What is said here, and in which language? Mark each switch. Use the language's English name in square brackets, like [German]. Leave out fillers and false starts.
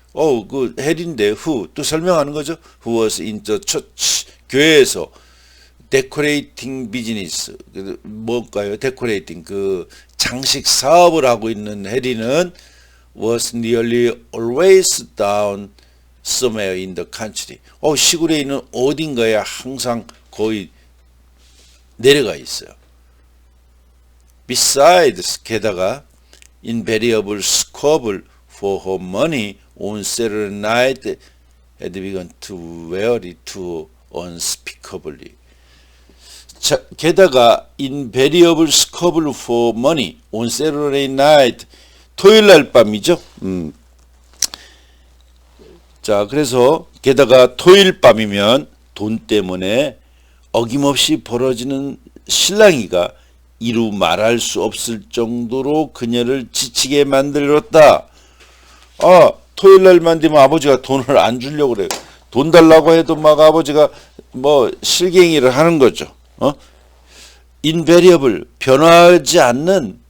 [Korean] 그 해리인데 [English] who [Korean] 또 설명하는 거죠. [English] who was in the church [Korean] 교회에서 [English] decorating business [Korean] 뭘까요? [English] decorating [Korean] 그 장식 사업을 하고 있는 해리는 [English] was nearly always down somewhere in the country. [Korean] 시골에 있는 어딘가에 항상 거의 내려가 있어요. [English] Besides, [Korean] 게다가 [English] invariable squabble for her money on Saturday night had begun to vary too unspeakably. [Korean] 자, 게다가 [English] invariable squabble for money on Saturday night [Korean] 토요일 날 밤이죠. 자, 그래서 게다가 토요일 밤이면 돈 때문에 어김없이 벌어지는 실랑이가 이루 말할 수 없을 정도로 그녀를 지치게 만들었다. 토요일 날만 되면 아버지가 돈을 안 주려고 그래요. 돈 달라고 해도 막 아버지가 실갱이를 하는 거죠. [English] invariable [Korean] 변하지 않는